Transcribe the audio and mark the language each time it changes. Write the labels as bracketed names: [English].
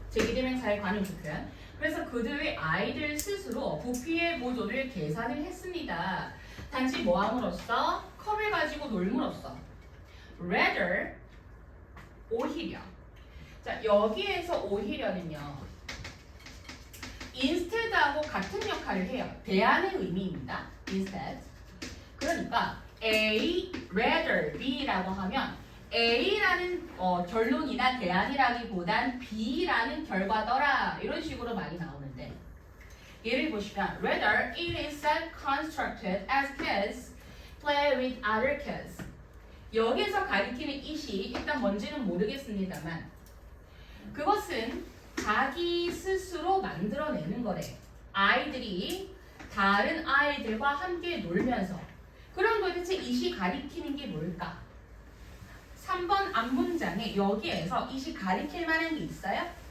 [Korean] 제기대명사의 관용구 표현. 그래서 그들의 아이들 스스로 부피의 보존을 계산을 했습니다. 단지 뭐함으로써 컵을 가지고 놀므로써 rather 오히려. 자, 여기에서 오히려는요. instead하고 같은 역할을 해요. 대안의 의미입니다. instead. 그러니까 A, rather, B라고 하면 A라는 결론이나 대안이라기보단 B라는 결과더라 이런 식으로 많이 나오는데 예를 보시면 [English] rather it is self-constructed as kids play with other kids. [Korean] 여기서 가리키는 it이 일단 뭔지는 모르겠습니다만 그것은 자기 스스로 만들어내는 거래. 아이들이 다른 아이들과 함께 놀면서. 그럼 도대체 it이 가리키는 게 뭘까? 3번 앞문장에 여기에서 it이 가리킬 만한 게 있어요?